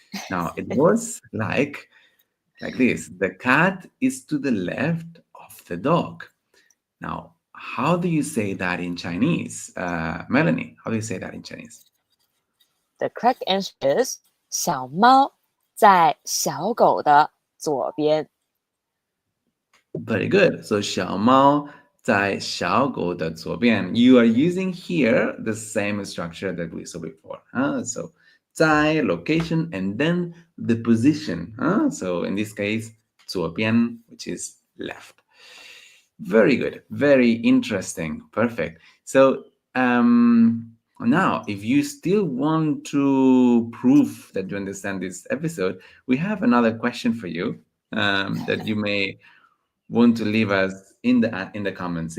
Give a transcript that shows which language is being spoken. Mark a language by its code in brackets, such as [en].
[en] Now it was like this: the cat is to the left of the dog. Now, how do you say that in Chinese? Melanie, how do you say that in Chinese? The correct answer is 小猫在小狗的左边. Very good. [zh] So 小猫在小狗的左边. [en] You are using here the same structure that we saw before. So 在 location and then the position. So in this case, 左边, which is left. Very good. Very interesting. Perfect. So now, if you still want to prove that you understand this episode, we have another question for you that you may want to leave us in the comments.